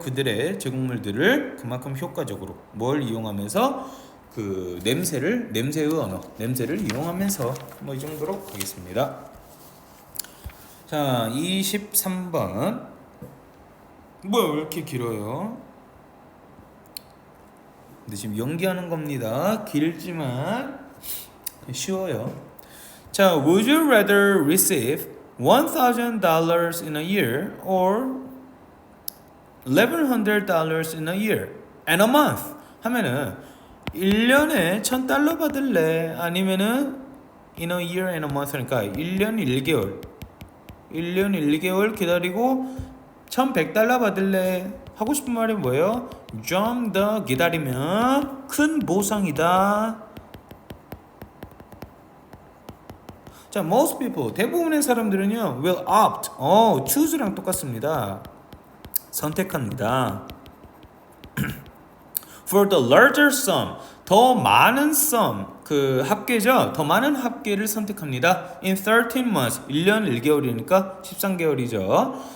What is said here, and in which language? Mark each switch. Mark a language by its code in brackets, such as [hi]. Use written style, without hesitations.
[ko] 그들의 제공물들을 그만큼 효과적으로 뭘 이용하면서 그 냄새의 언어 냄새를 이용하면서 뭐 이 정도로 하겠습니다. 자, 23번 뭐야 왜 이렇게 길어요? 근데 지금 연기하는 겁니다. 길지만 쉬워요. [en] 자, would you rather receive $1,000 in a year or $1,100 in a year and a month? [ko] 하면은 1년에 $1,000 받을래? 아니면은 [en] in a year and a month [ko] 그러니까 1년 1개월 기다리고 $1,100 받을래? 하고 싶은 말이 뭐예요? 좀 더 기다리면 큰 보상이다. [en] 자, most people [ko] 대부분의 사람들은요 [en] will opt choose랑 [ko] 똑같습니다. 선택합니다. [en] for the larger sum [ko] 더 많은 [en] sum [ko] 그 합계죠. 더 많은 합계를 선택합니다. [en] in 13 months [ko] 1년 1개월이니까 13개월이죠.